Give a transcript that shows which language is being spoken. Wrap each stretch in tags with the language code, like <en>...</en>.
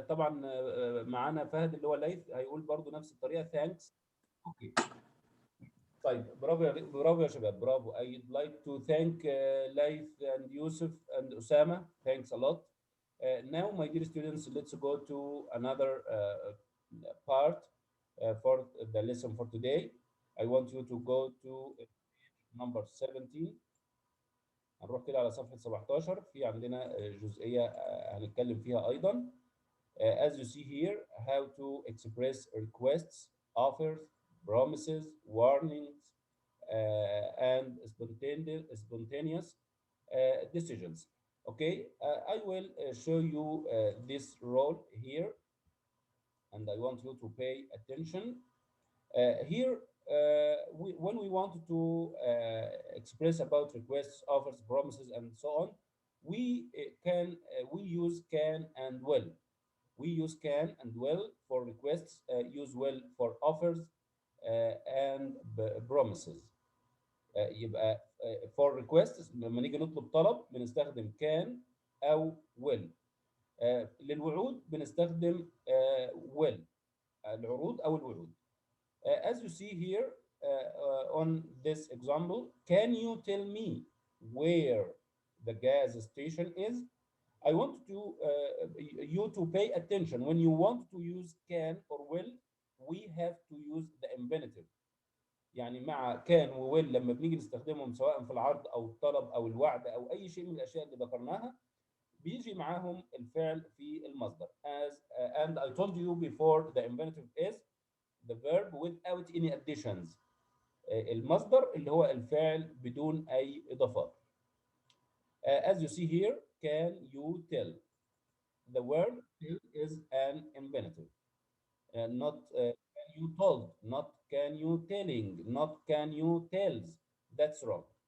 <ar>طبعا معانا فهد اللي هو ليث هيقول برضو نفس الطريقه ثانكس. اوكي. طيب برافو يا شباب، برافو.</ar> <en>I'd like to thank Laith and Yusuf and Osama. Thanks a lot. Now, my dear students, let's go to another part for the lesson for today. I want you to go to number 17.</en> <ar>هنروح كده على صفحة 17. في عندنا جزئية هنتكلم فيها أيضا.</ar> <en>As you see here, how to express requests, offers, promises, warnings, and spontaneous decisions. Okay, I will show you this role here, and I want you to pay attention. Here, when we want to express about requests, offers, promises, and so on, we use can and will. We use can and will for requests, use will for offers and promises.</en> <ar>يبقى</ar> <en>for requests</en> <ar>لما نيجي نطلب طلب بنستخدم can أو will. للوعود بنستخدم will. العروض أو الوعود.</ar> <en>As you see here on this example, can you tell me where the gas station is? I want you to pay attention. When you want to use can or will, we have to use the infinitive.</en> <ar>يعني مع can و will لما بنيجي نستخدمهم سواء في العرض أو الطلب أو الوعد أو أي شيء من الأشياء اللي ذكرناها بيجي معاهم الفعل في المصدر.</ar> <en>And I told you before, the infinitive is the verb without any additions.</en> <ar>المصدر اللي هو الفعل بدون أي إضافات.</ar> <en>As you see here, can you tell? The word tell is an infinitive. Not can you told, not can you telling, not can you tells. That's wrong.</en>